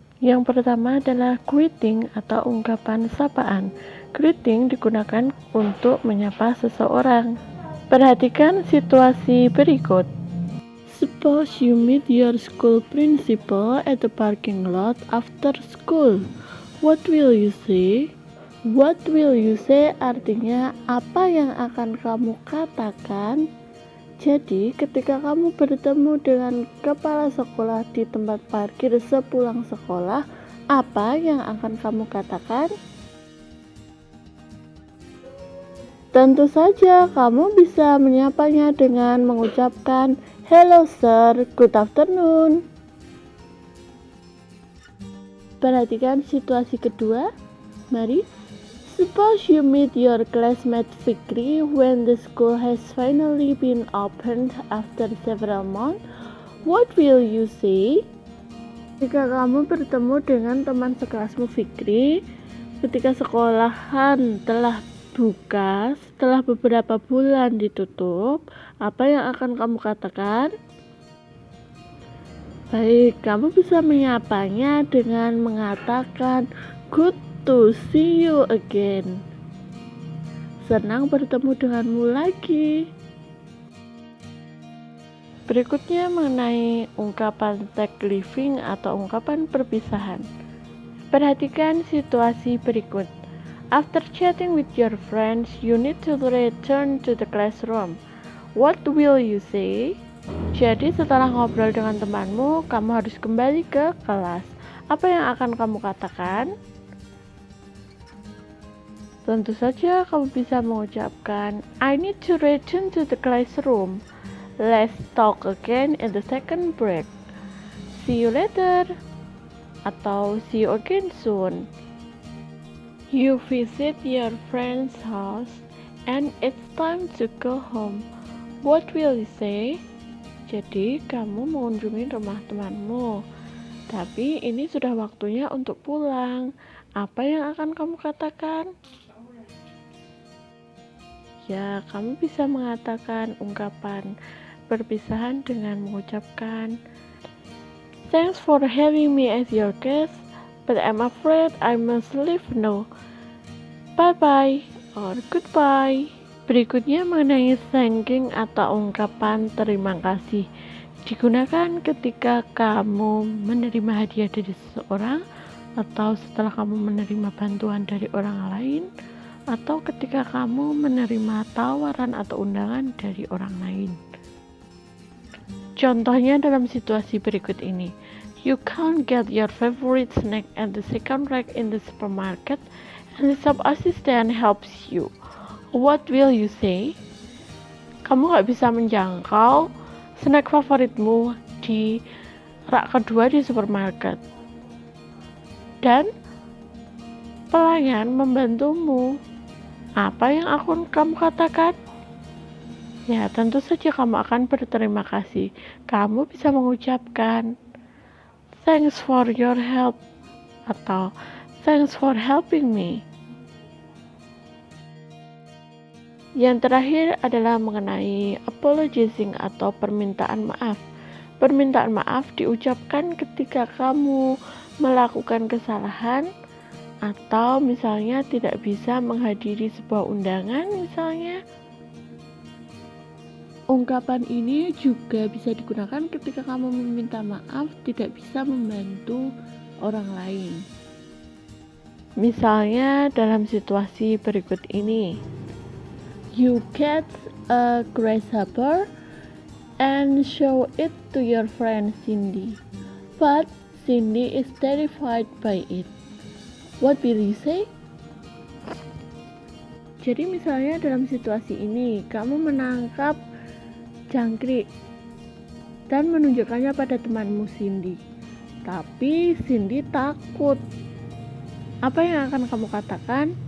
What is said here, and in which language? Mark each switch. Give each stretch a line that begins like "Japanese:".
Indonesian: Yang pertama adalah greeting atau ungkapan sapaan. Greeting digunakan untuk menyapa seseorang. Perhatikan situasi berikut.
English: Suppose you meet your school principal at the parking lot after school. What will you say? What will you say
Indonesian: artinya apa yang akan kamu katakan. Jadi ketika kamu bertemu dengan kepala sekolah di tempat parkir sepulang sekolah, apa yang akan kamu katakan? Tentu saja kamu bisa menyapanya dengan mengucapkan
English: hello sir, good afternoon.
Indonesian: Perhatikan situasi kedua. Mari.
English: Suppose you meet your classmate Fikri when the school has finally been opened after several months. What will you say?
Indonesian: Jika kamu bertemu dengan teman sekelasmu Fikri ketika sekolahan telah buka setelah beberapa bulan ditutup, apa yang akan kamu katakan? Baik, kamu bisa menyapanya dengan mengatakan
English: good to see you again.
Indonesian: Senang bertemu denganmu lagi. Berikutnya mengenai ungkapan thank leaving atau ungkapan perpisahan. Perhatikan situasi berikut.
English: After chatting with your friends, you need to return to the classroom. What will you say?
Indonesian: Jadi setelah ngobrol dengan temanmu, kamu harus kembali ke kelas. Apa yang akan kamu katakan? Tentu saja kamu bisa mengucapkan
English: I need to return to the classroom. Let's talk again in the second break. See you later. Atau see you again soon. You visit your friend's house and it's time to go home. What will you say?
Indonesian: Jadi kamu mengunjungi rumah temanmu, tapi ini sudah waktunya untuk pulang. Apa yang akan kamu katakan? Ya, kamu bisa mengatakan ungkapan perpisahan dengan mengucapkan
English: thanks for having me as your guest, but I'm afraid I must leave now. Bye-bye or goodbye.
Indonesian: Berikutnya mengenai thanking atau ungkapan terima kasih. Digunakan ketika kamu menerima hadiah dari seseorang, atau setelah kamu menerima bantuan dari orang lain, atau ketika kamu menerima tawaran atau undangan dari orang lain. Contohnya dalam situasi berikut ini.
English: You can't get your favorite snack at the second rack in the supermarket and the shop assistant helps you. What will you say?
Indonesian: Kamu gak bisa menjangkau snack favoritmu di rak kedua di supermarket. Dan pelayan membantumu. Apa yang akan kamu katakan? Ya, tentu saja kamu akan berterima kasih. Kamu bisa mengucapkan
English: thanks for your help
Indonesian: atau
English: thanks for helping me.
Indonesian: Yang terakhir adalah mengenai apologizing atau permintaan maaf. Permintaan maaf diucapkan ketika kamu melakukan kesalahan atau misalnya tidak bisa menghadiri sebuah undangan misalnya. Ungkapan ini juga bisa digunakan ketika kamu meminta maaf tidak bisa membantu orang lain. Misalnya dalam situasi berikut ini.
English: You catch a grasshopper and show it to your friend Cindy. But Cindy is terrified by it. What will you say?
Indonesian: Jadi misalnya dalam situasi ini, kamu menangkap jangkrik dan menunjukkannya pada temanmu Cindy. Tapi Cindy takut. Apa yang akan kamu katakan?